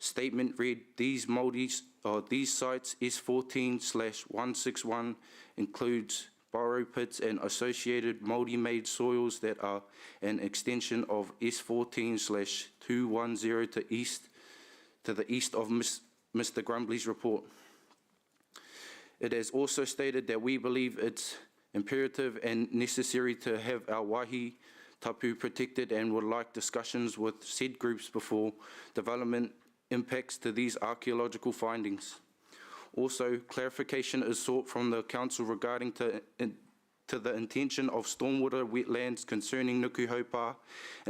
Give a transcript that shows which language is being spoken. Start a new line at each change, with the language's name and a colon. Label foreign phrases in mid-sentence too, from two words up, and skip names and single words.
English: statement read, these sites S14/161 includes borrow pits and associated Māori-made soils that are an extension of S14/210 to the east of Mr. Grumbley's report. It has also stated that we believe it's imperative and necessary to have our
Māori: wāhi tapu
English: protected and would like discussions with said groups before development impacts to these archaeological findings. Also, clarification is sought from the Council regarding to the intention of stormwater wetlands concerning Nuku Haupā, and